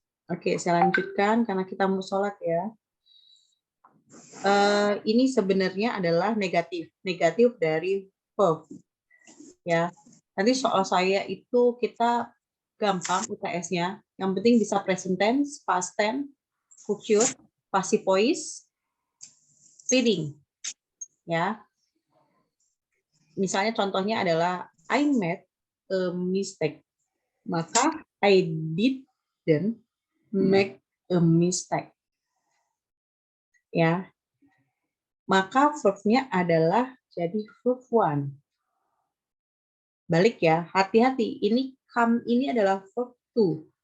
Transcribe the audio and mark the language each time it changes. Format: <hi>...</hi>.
<id>Oke, saya lanjutkan karena kita mau sholat ya. Ini sebenarnya adalah negatif dari verb. Ya, nanti soal saya itu kita gampang UTS-nya. Yang penting bisa present tense, past tense, future, passive voice, reading. Ya, misalnya contohnya adalah</id> <en>I made a mistake.</en> <id>Maka</id> <en>I didn't make a mistake.</en> <id>Ya. Maka verb-nya adalah jadi verb 1. Balik ya, hati-hati. Ini come ini adalah verb 2.</id>